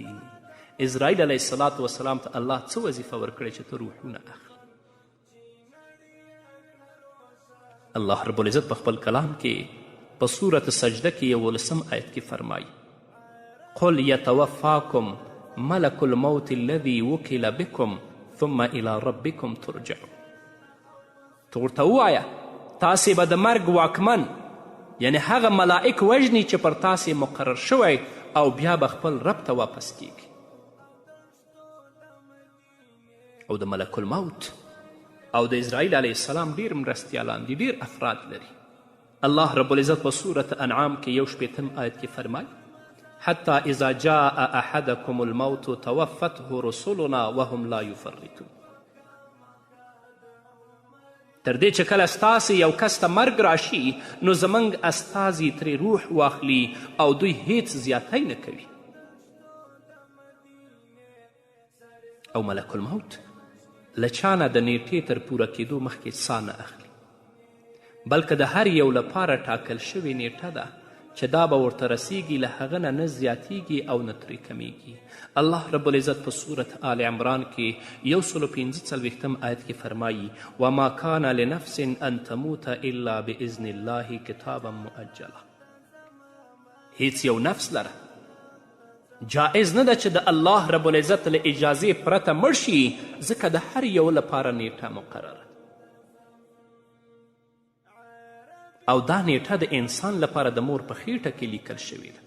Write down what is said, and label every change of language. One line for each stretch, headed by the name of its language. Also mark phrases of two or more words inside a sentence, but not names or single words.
Pashto: اسرائیل
Arabic: علیه السلام
Pashto: ته الله څه وظیفه ورکړې چې ته روحونه اخلي؟ الله
Arabic: رب العزت
Pashto: په خپل کلام کې په صورت سجده کې 11 آیت کې فرمایي
Arabic: قل یتوفاکم ملک الموت الذي وکل بکم ثم الى ربکم ترجعون.
Pashto: تو ورته ووایه تاسې به د مرګ واکمن یعنی هغه ملائک وژني چې پر تاسې مقرر شوی او بیا به خپل رب ته واپس کیږي. او د ملک الموت او د اسرائیل
Arabic: علیه السلام
Pashto: ډیر مرستیالان دي، ډیر افراد لري. الله
Arabic: رب العزت
Pashto: په صورت انعام کې 61 آیت کې فرمایي
Arabic: حتی اذا جاء احدکم الموت توفته رسلنا وهم لا یفرطون.
Pashto: تر دې چې کله ستاسې یو کس ته مرګ راشي نو زموږ استازي ترې روح واخلي او دوی هیڅ زیاتی نه کوي. او ملک الموت له چانه د نیټې تر پوره کېدو مخکې سا نه اخلي، بلکې د هر یو لپاره ټاکل شوې نیټه ده چې دا به ورته رسیږي، له هغه نه زیاتیږي او نه ترې کمیږي. الله
Arabic: رب العزت
Pashto: په صورت آل عمران کې 145 آیت کې فرمایي
Arabic: وما کان لنفس ان تموت الا باذن الله کتابا مؤجلا.
Pashto: هیڅ یو نفس لره جائز نه ده چې د الله
Arabic: رب العزت
Pashto: له اجازې پرته مړ شي، ځکه د هر یو لپاره نیټه مقرره او دا نیټه د انسان لپاره د مور په خیټه کې لیکل شوې ده.